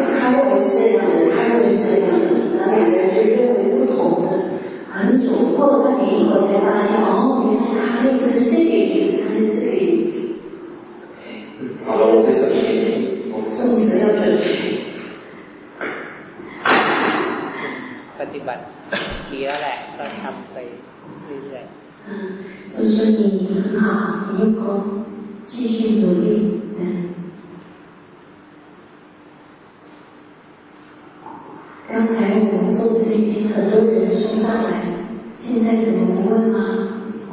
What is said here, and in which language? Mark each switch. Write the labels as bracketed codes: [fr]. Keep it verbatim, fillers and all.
[zh] 他认为是这样的，他认为是这样的，然后两个人就认为不同的，很久过了半年以后才发现，哦，原来他那次是这个意思，他是这个意思。好了，我们小心，我们小心。用词要准确。 [th] ปฏิบัติดีแล้วแหละก็ทำไปเรื่อยๆ。 [zh] 嗯，所以说你很好，你用功，继续努力，嗯。刚才我们坐在那边，很多人冲上来，现在怎么不问吗？